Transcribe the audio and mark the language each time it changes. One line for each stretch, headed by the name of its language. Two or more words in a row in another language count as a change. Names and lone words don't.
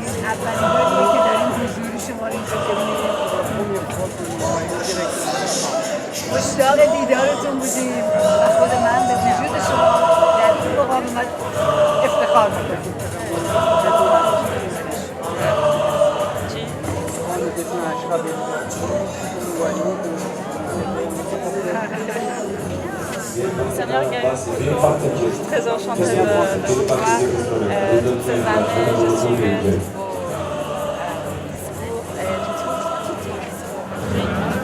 Persian: اولین باریه که داریم حضور شما رو اینجا ببینیم. مشتاق دیدارتون بودیم و خود من به وجود شما در این مقاومت افتخار میکنیم.
French: Seigneur Gaël, je suis très enchantée de vous voir. Toutes ces années, je suivais vos discours et je trouve tous vos discours.